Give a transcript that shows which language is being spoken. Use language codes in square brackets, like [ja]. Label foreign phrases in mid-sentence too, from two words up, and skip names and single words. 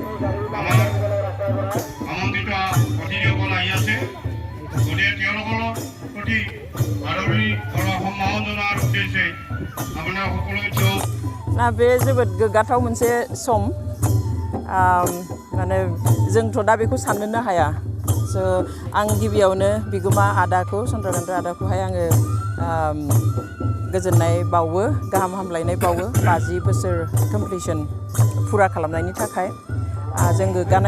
[as] আমাৰ আমন্ত্ৰিত অতিথিসকল আহি আছে গতিকে তেওঁলোকৰ প্ৰতি আদৰণি আৰু সন্মান জনোৱাৰ উদ্দেশ্যে আপোনাৰ সকলোকে [brx] ना बे जोबोद गोग्गाथाव मोनसे सम माने जोंथ' दा बेखौ साननोनो हाया स' आं गिबियावनो बिगोमा आदाखौ चन्द्रकान्त आदाखौहाय आङो गोजोननाय बावो गाहाम हामलायनाय बावो 50 बोसोर कमप्लिसन फुरा खालामनायनि थाखाय जों गोग्गानाय